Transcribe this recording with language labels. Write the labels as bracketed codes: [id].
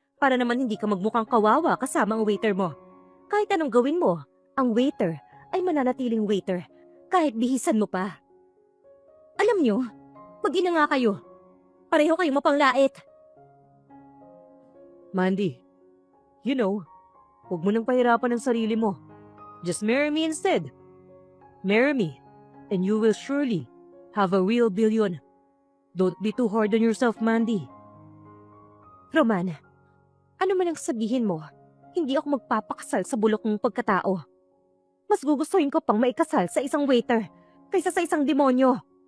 [tl] Para naman hindi ka magmukhang kawawa kasama ang waiter mo. Kahit anong gawin mo, ang waiter ay mananatiling waiter kahit bihisan mo pa. Alam nyo, mag-ina nga kayo. Pareho kayong mapanglait. Mandy, [en] you know, [tl] huwag mo nang pahirapan ang sarili mo. [en] Just marry me instead. Marry me, and you will surely have a real billion. Don't be too hard on yourself, Mandy. [tl] Roman, ano man ang sabihin mo, hindi ako magpapakasal sa bulok ng pagkatao. Mas gugustuhin ko pang maikasal sa isang waiter kaysa sa isang demonyo.